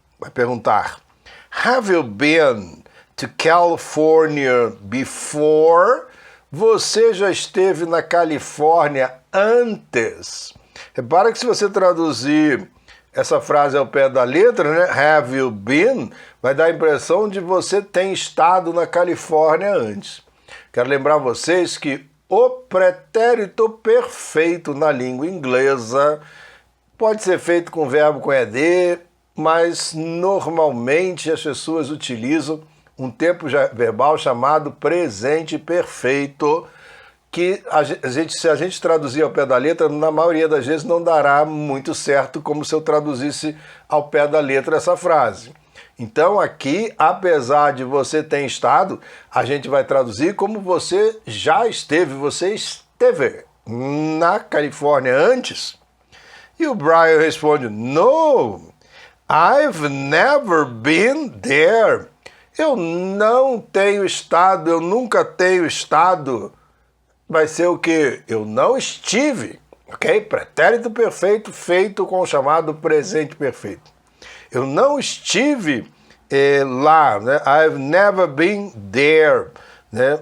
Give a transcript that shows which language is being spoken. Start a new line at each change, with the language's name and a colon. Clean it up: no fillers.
Portuguese: Vai perguntar,
English: have you been to California before?
Portuguese: Você já esteve na Califórnia antes? Repara que se você traduzir essa frase ao pé da letra, né?
English: Have you been?
Portuguese: Vai dar a impressão de você ter estado na Califórnia antes. Quero lembrar vocês que o pretérito perfeito na língua inglesa pode ser feito com verbo com ed, mas normalmente as pessoas utilizam um tempo verbal chamado presente perfeito, que se a gente traduzir ao pé da letra, na maioria das vezes não dará muito certo como se eu traduzisse ao pé da letra essa frase. Então aqui, apesar de você ter estado, a gente vai traduzir como você já esteve, você esteve na Califórnia antes. E o Brian responde,
English: no, I've never been there.
Portuguese: Eu não tenho estado, eu nunca tenho estado. Vai ser o quê? Eu não estive, ok? Pretérito perfeito feito com o chamado presente perfeito. Eu não estive lá, né?
English: I've never been there,
Portuguese: né?